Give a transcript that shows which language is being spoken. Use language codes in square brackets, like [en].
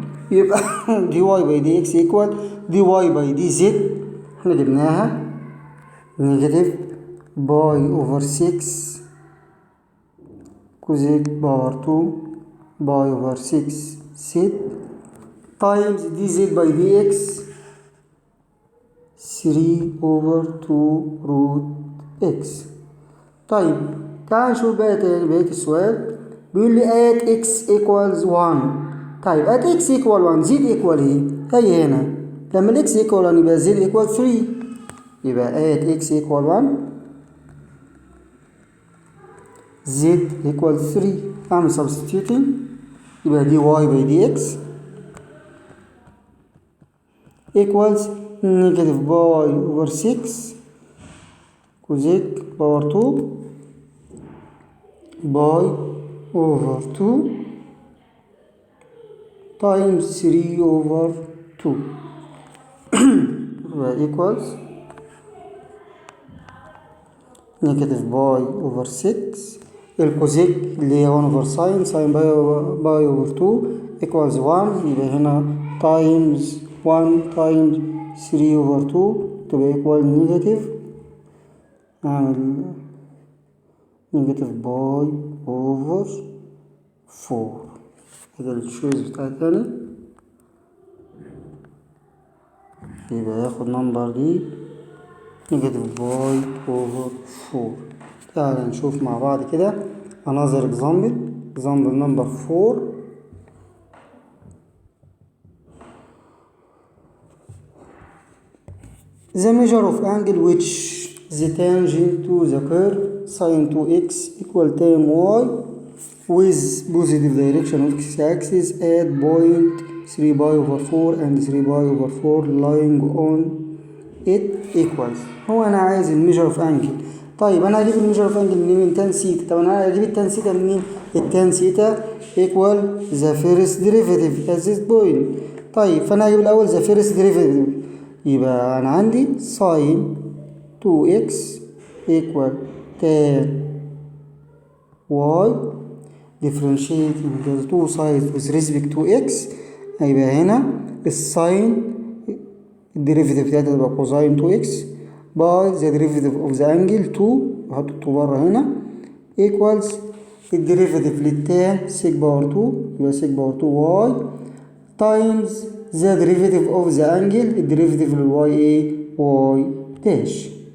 [ar] يبقى دي واي باي دي اكس ايكوال دي واي باي دي زد، احنا جبناها نيجاتيف باي اوفر 6 كوزيك باور 2 باي اوفر 6 زد تايمز دي زد باي دي اكس 3 اوفر 2 روت اكس. طيب تعال نشوف بقى بقية السؤال. بيقول لي [en] at x equals 1. [ar] طيب at x equal 1 z equal ايه؟ هي هنا لما ال x equal 1 يبقى z equal 3. يبقى at x equal 1 z equal 3. اعمل substituting، يبقى دي y by dx equals negative باي over 6 كوزيك باور 2 باي over 2 times 3 over 2 equals negative باي over 6. الكوزيك اللي هي 1 over sin باي over 2 equals 1. يبقى هنا times 1 times 3 over 2 تبقى equal negative. أعمل negative باي over 4. هذا الشويز بتاعي تاني، يبقى ياخد نمبر دي نيجاتيف باي اوفر 4. تعالى نشوف مع بعض كده [en] another example number 4. the measure of angle which the tangent to the curve sin 2x equal tan y with positive direction of x-axis at point 3 pi over 4 and 3 pi over 4 lying on it equals. [ar] هو انا عايز الميجر اوف انجل. طيب انا هجيب الميجر اوف انجل منين؟ من تان سيتا. طب انا هجيب التان سيتا منين؟ التان سيتا ايكوال ذا فيرست ديريفيتيف [en] at this point. [ar] طيب فانا هجيب الاول ذا فيرست ديريفيتيف، يبقى انا عندي ساين 2x equal tan y [en] differentiating the two sides with respect to x. [ar] هيبقى هنا الساين الديريفيتيف بتاعتها تبقى كوزاين 2x باي ذا ديريفيتيف اوف ذا انجل 2، احط 2 بره هنا equals الديريفيتيف للتان سيك باور 2 يبقى سيك باور 2 واي تايمز ذا ديريفيتيف اوف ذا انجل الديريفيتيف للواي ايه؟ واي داش.